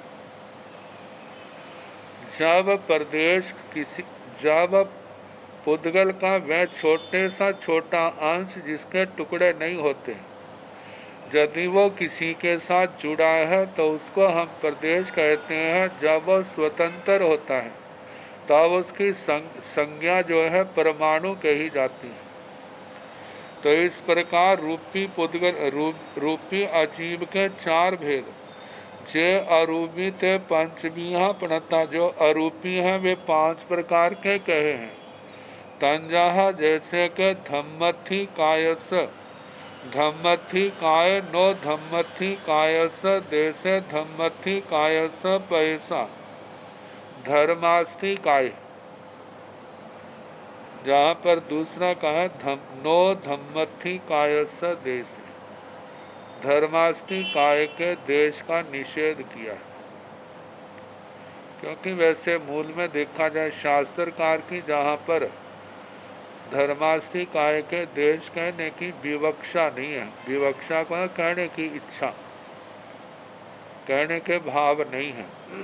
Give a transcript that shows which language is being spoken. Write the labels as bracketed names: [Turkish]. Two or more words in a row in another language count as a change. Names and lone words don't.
[Hindi] जब पुद्गल का वह छोटे सा छोटा अंश जिसके टुकड़े नहीं होते, यदि वो किसी के साथ जुड़ा है तो उसको हम प्रदेश कहते हैं। जब वो स्वतंत्र होता है तब उसकी संज्ञा जो है परमाणु कही जाती है। तो इस प्रकार रूपी पुद्गल रूपी अजीव के 4 भेद। [Prakrit languages] जे अरूपी ते पंचमीहा प्रणता। [Hindi] जो अरूपी हैं वे 5 प्रकार के कहे हैं। [Prakrit languages] तंजहा जैसे के धम्मथि कायस, धम्मथि काय नो धम्मथि कायस देशे, धम्मथि कायस पैसा, धर्मास्थि काय। [Hindi] जहाँ पर दूसरा कहा [Prakrit languages] नो धम्मथि कायस देश, [Hindi] धर्मास्थि काय के देश का निषेध किया। क्योंकि वैसे मूल में देखा जाए शास्त्रकार की जहाँ पर धर्मास्थि काय के देश कहने की विवक्षा नहीं है, विवक्षा को कहने की इच्छा, कहने के भाव नहीं है।